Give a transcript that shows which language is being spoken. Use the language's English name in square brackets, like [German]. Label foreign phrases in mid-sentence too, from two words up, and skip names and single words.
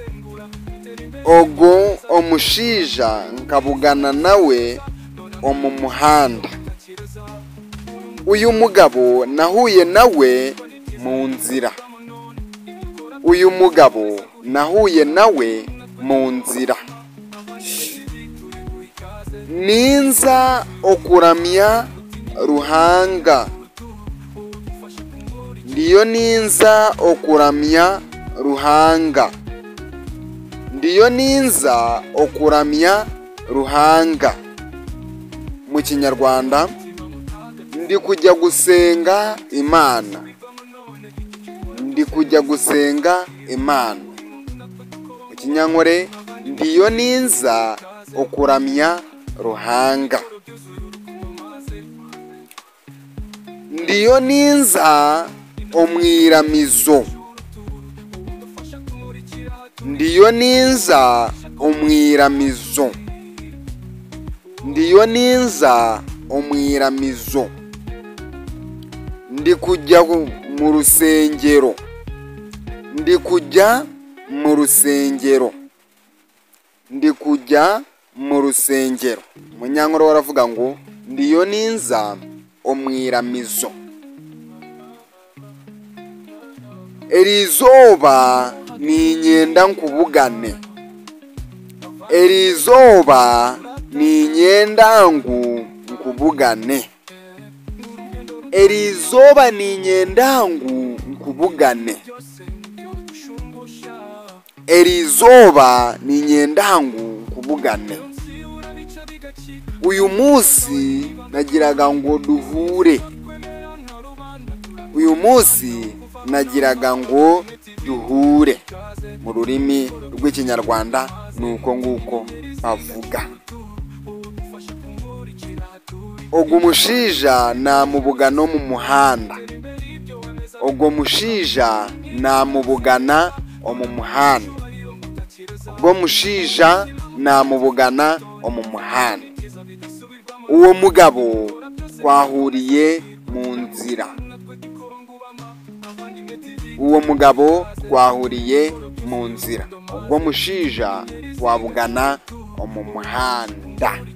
[Nyankole] Ubwo omushija nkabugana nawe mu muhanda. [Kinyarwanda] Uyu mugabo nahuye nawe mu nzira. Uyu mugabo nahuye nawe mu nzira. [Nyankole] Ninza okuramya ruhanga. Ndiyo ninza okuramya ruhanga. Ndiyo ninza okuramya ruhanga. [Kinyarwanda] Mu Kinyarwanda, ndi kujya gusenga Imana. Ndi kujya gusenga Imana. [Nyankole] Mu Kinyankore, ndiyo ninza okuramya ruhanga. Ndiyo ninza omwiramizo. Ndiyo ninza omwiramizo. Ndiyo ninza omwiramizo. [Kinyarwanda] Ndi kujya mu rusengero. Ndi kujya mu rusengero. Ndi kujya mu rusengero. Munyankore waravuga ngo [Nyankole] ndiyo ninza omwiramizo. Erizoba ni nyenda nkubugane. Erizoba ni nyenda nkubugane. Erizoba ni nyenda nkubugane. Erizoba ni nyenda nkubugane. [Kinyarwanda] Uyu munsi nagiraga ngo duhure. Uyu munsi nagiraga ngo duhure. Mu rurimi rw'Ikinyarwanda nuko nguko bavuga. [Nyankole] Ogwo mushija namubugano mu muhanda. Ogwo mushija namubugana mu muhanda. Ogwo mushija namubugana mu muhanda. [Kinyarwanda] Uwo mugabo twahuriye mu nzira. Uwo mugabo twahuriye mu nzira. [Nyankole] Ogwo mushija twabugana mu muhanda.